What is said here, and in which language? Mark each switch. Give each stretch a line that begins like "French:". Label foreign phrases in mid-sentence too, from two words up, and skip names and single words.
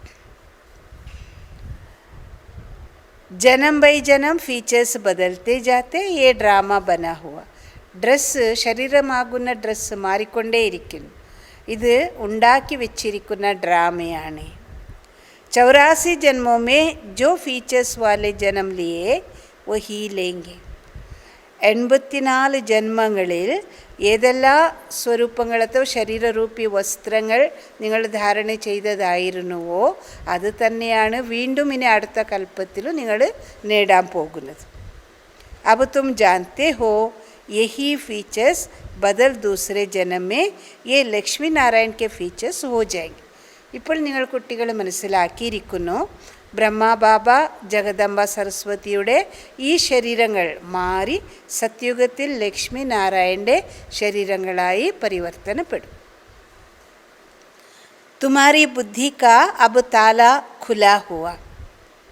Hindi: जन्म बाय जन्म फीचर्स बदलते जाते ये ड्रामा बना हुआ.
Malayalam: ഡ്രസ്സ്, ശരീരമാകുന്ന ഡ്രസ്സ് മാറിക്കൊണ്ടേയിരിക്കുന്നു. ഇത് ഉണ്ടാക്കി വെച്ചിരിക്കുന്ന ഡ്രാമയാണ്.
Hindi: 84 जन्मों में जो फीचर्स वाले जन्म लिए वही लेंगे.
Malayalam: 84 ജന്മങ്ങളിൽ ഏതെല്ലാം സ്വരൂപങ്ങളത്തോ ശരീരരൂപി വസ്ത്രങ്ങൾ നിങ്ങൾ ധാരണ ചെയ്തതായിരുന്നുവോ അത് തന്നെയാണ് വീണ്ടും ഇനി അടുത്ത കൽപ്പത്തിലും നിങ്ങൾ നേടാൻ പോകുന്നത്.
Hindi: अब तुम जानते हो यही फीचर्स बदल दूसरे जन्म में ये लक्ष्मी नारायण के फीचर्स हो जाएंगे.
Malayalam: ഇപ്പോൾ നിങ്ങൾ കുട്ടികൾ മനസ്സിലാക്കിയിരിക്കുന്നു, ബ്രഹ്മബാബ ജഗദംബ സരസ്വതിയുടെ ഈ ശരീരങ്ങൾ മാറി സത്യുഗത്തിൽ ലക്ഷ്മി നാരായണൻ്റെ ശരീരങ്ങളായി പരിവർത്തനപ്പെടും.
Hindi: तुम्हारी बुद्धि का अब ताला खुला हुआ.